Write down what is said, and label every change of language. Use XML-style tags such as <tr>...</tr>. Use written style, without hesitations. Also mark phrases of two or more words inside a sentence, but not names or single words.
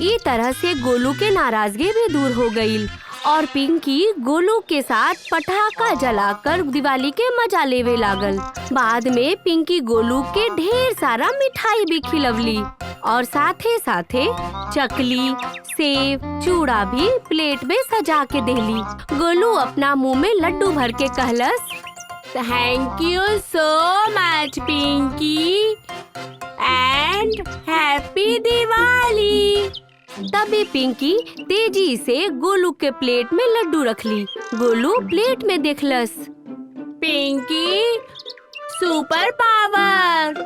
<bho>इस तरह से गोलू के नाराजगी भी दूर हो गई और पिंकी गोलू के साथ पटाखा जलाकर दिवाली के मजा लेवे लागल। बाद में पिंकी गोलू के ढेर सारा मिठाई भी खिलवली और साथे साथे चकली, सेब, चूड़ा भी प्लेट में सजा के देली। गोलू अपना मुंह में लड्डू भर के कहलस,</bho> <en>Thank you so much Pinky and happy Diwali.</en> <bho>तभी पिंकी तेजी से गोलू के प्लेट में लड्डू रखली। गोलू प्लेट में देखलस, पिंकी</bho> <en>super power.</en>